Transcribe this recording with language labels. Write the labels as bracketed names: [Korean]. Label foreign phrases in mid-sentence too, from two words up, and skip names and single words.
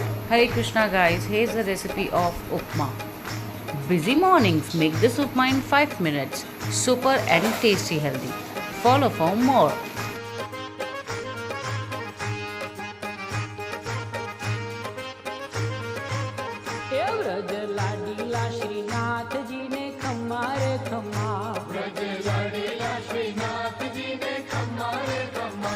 [English] Hare Krishna guys, here's the recipe of upma. Busy mornings, make this upma in 5 minutes. Super and tasty healthy. Follow for more. [Rajasthani] व्रज लाडीला श्रीनाथ जी ने खम्मा रे खम्मा, व्रज लाडीला श्रीनाथ जी ने खम्मा रे खम्मा,